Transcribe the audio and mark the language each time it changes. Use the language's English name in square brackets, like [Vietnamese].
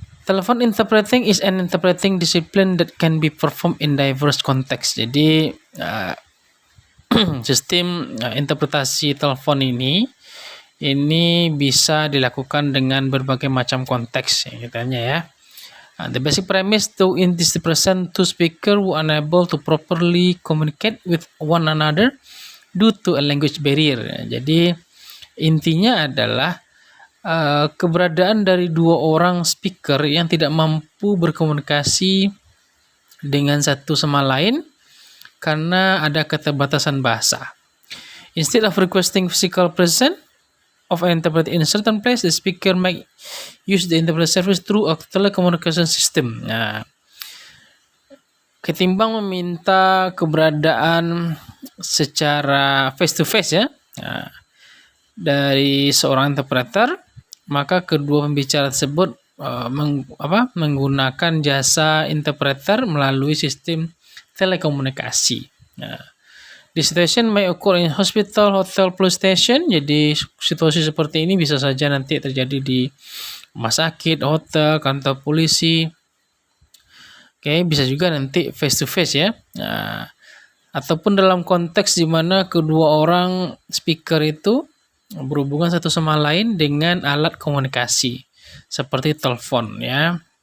[English] Telephone interpreting is an interpreting discipline that can be performed in diverse context. [Indonesian] Jadi sistem interpretasi telepon ini bisa dilakukan dengan berbagai macam konteks ya, katanya ya. [English] The basic premise to in this present two speaker who unable to properly communicate with one another due to a language barrier. [Indonesian] Jadi intinya adalah keberadaan dari dua orang speaker yang tidak mampu berkomunikasi dengan satu sama lain karena ada keterbatasan bahasa. [English] Instead of requesting physical presence of an interpreter in a certain place, the speaker might use the interpreter service through a telecommunication system. [Indonesian] Nah, ketimbang meminta keberadaan secara [English] face to face [Indonesian] ya, dari seorang interpreter, maka kedua pembicara tersebut menggunakan jasa interpreter melalui sistem telekomunikasi. [English] Nah, the situation may occur in hospital, hotel, police station. [Indonesian] Jadi situasi seperti ini bisa saja nanti terjadi di rumah sakit, hotel, kantor polisi. Oke, bisa juga nanti [English] face to face [Indonesian] ya. Nah, ataupun dalam konteks di mana kedua orang speaker itu berhubungan satu sama lain dengan alat komunikasi seperti telepon ya.